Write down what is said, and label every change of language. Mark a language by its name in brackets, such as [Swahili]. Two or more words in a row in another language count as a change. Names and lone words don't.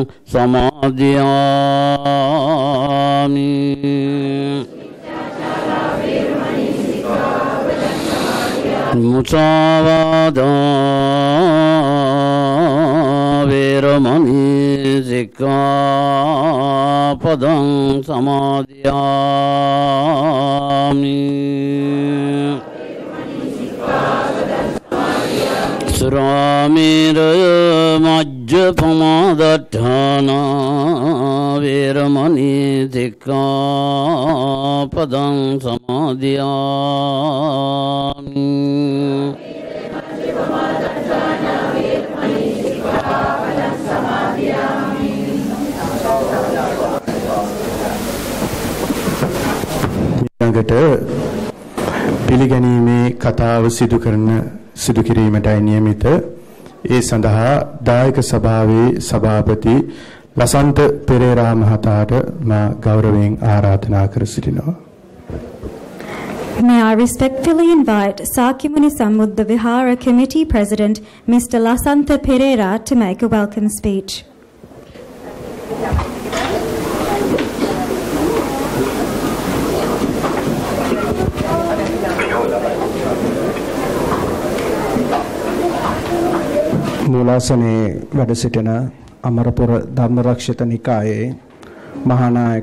[Pali] samadhiyami Musavada viramani sikkhapadam samadhiyami Suramira majjapamadatthana viramani sikkhapadam samadhiyami [Sinhala] ඊළඟට පිළිගැනීමේ කතාව සිදු කිරීමටයි නියමිත. ඒ සඳහා දායක සභාවේ සභාපති ලසන්ත පෙරේරා මහතාට මා ගෞරවයෙන් ආරාධනා කර සිටිනවා. [English] May I respectfully invite Sakyamuni Sambuddha Vihara Committee President Mr. Lasantha Pereira to make a welcome speech. [Sinhala] මූලාසනයේ වැඩ සිටින අමරපුර ධර්මරක්ෂිත නිකායේ මහානායක